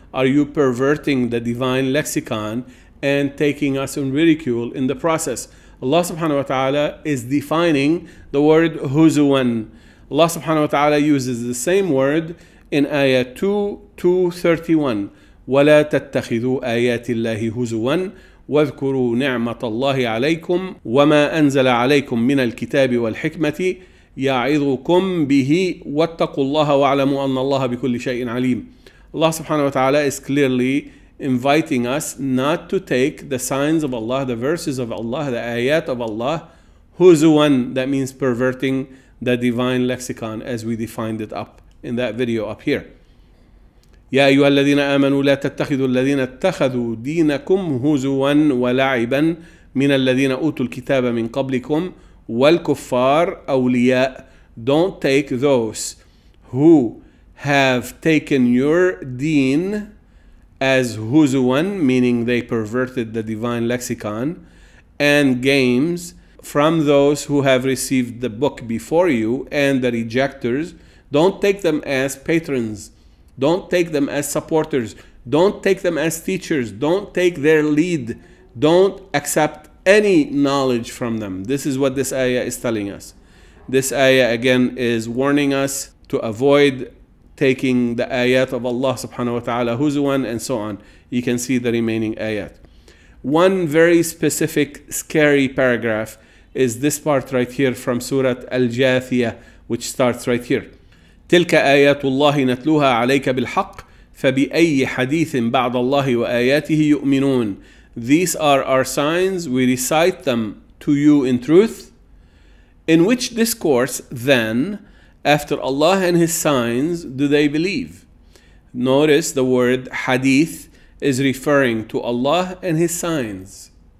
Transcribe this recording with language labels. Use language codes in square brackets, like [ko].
[en] Are you perverting the divine lexicon and taking us in ridicule in the process? Allah subhanahu wa ta'ala is defining the word huzuwan. Allah subhanahu wa ta'ala uses the same word in ayah 2:31. [ar] وَلَا تَتَّخِذُوا آيَاتِ اللَّهِ هُزُوًا واذكروا نعمة الله عليكم وما أنزل عليكم من الكتاب والحكمة يعظكم به واتقوا الله واعلموا أن الله بكل شيء عليم. [en] Allah subhanahu wa ta'ala is clearly inviting us not to take the signs of Allah, the verses of Allah, the ayat of Allah, huzuwan, that means perverting the divine lexicon as we defined it up in that video up here. [ar] يا أيها الذين آمنوا لا تتخذوا الذين اتخذوا دينكم هزوا ولعبا من الذين أوتوا الكتاب من قبلكم والكفار أولياء. [en] Don't take those who have taken your deen as huzuwan, meaning they perverted the divine lexicon, and games from those who have received the book before you and the rejectors. Don't take them as patrons. Don't take them as supporters. Don't take them as teachers. Don't take their lead. Don't accept any knowledge from them. This is what this ayah is telling us. This ayah again is warning us to avoid taking the ayat of Allah subhanahu wa ta'ala huzuwan and so on. You can see the remaining ayat. One very specific scary paragraph is this part right here from Surah Al-Jathiyah, which starts right here. [ar] تلك آيات الله نتلوها عليك بالحق فبأي حديث بعد الله وآياته يؤمنون. [en] These are our signs, we recite them to you in truth. In which discourse then, after Allah and His signs, do they believe? Notice the word hadith is referring to Allah and His signs.